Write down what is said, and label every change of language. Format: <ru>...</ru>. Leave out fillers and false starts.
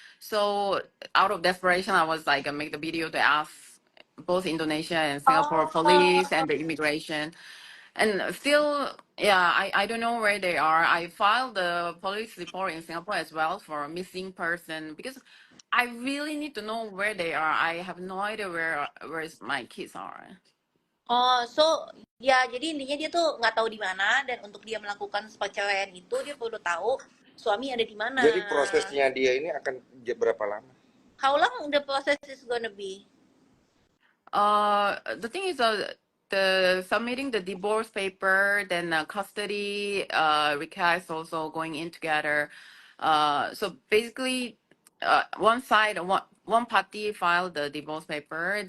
<en>So out of desperation, I was like make the video to ask both Indonesia and Singapore police and the immigration. And still, yeah, I don't know where they are. I filed the police report in Singapore as well for a missing person because I really need to know where they are. I have no idea where my kids are.</en> <id>So ya jadi intinya dia tuh nggak tahu di mana, dan untuk dia melakukan perceraian itu dia perlu tahu suami ada di mana. Jadi prosesnya dia ini akan berapa lama?</id> <en>How long the process is gonna be? The thing is, the submitting the divorce paper, then custody request also going in together. So basically, one side, one party filed the divorce paper.</en>